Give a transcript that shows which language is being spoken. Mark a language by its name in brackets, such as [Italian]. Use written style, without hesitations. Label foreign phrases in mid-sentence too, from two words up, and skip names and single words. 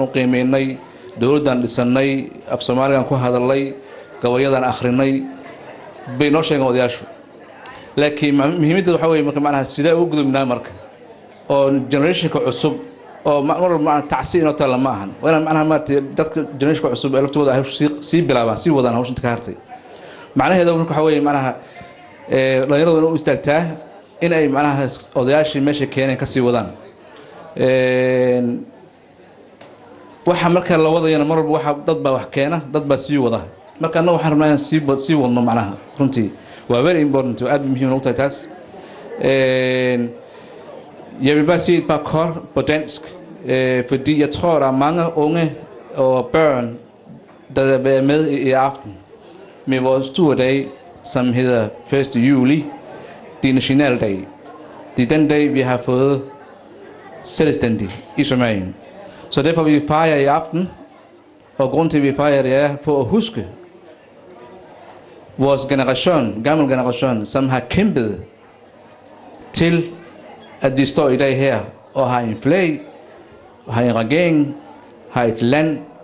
[Somali] u qiimeynay dawladdan dhisanay af Soomaaligan ku hadalay gabayadan akhrinay bay noo sheegeen odayaashu laakiin muhiimadda waxa weeye marka macnaha sidee ugu gudubnaa marka oo generationka cusub oo mar tacsiin oo tala ma ahan wana macnaha maartay dadka generationka cusub ee laftooda ay sii bilaabaan sii wadaan hawshan ka hartay macnaheedu waxa weeye macnaha dhalinyaradu u istaagtaa in ay macnaha odayaashii meesha keeneen ka sii wadaan waxa marka la wadayana mar walba waxa dad baa wax keena dad baa sii wada marka annagu waxaan rabnaa in sii wadno macnaha runtii waa [English] very important [Somali] aad muhiim u tahay taas [Danish] jeg vil bare sige et par kort på dansk fordi jeg tror der er mange unge og børn der er været med i aften med vores store dag som hedder 1. juli det er nationaldag det er den dag vi har fået selvstændig i Somalia så derfor vil vi fejre i aften og grund til at vi fejrer det er for at huske vores generation gammel generation som har kæmpet til at vi står i dag her og har en flag har en regering har et land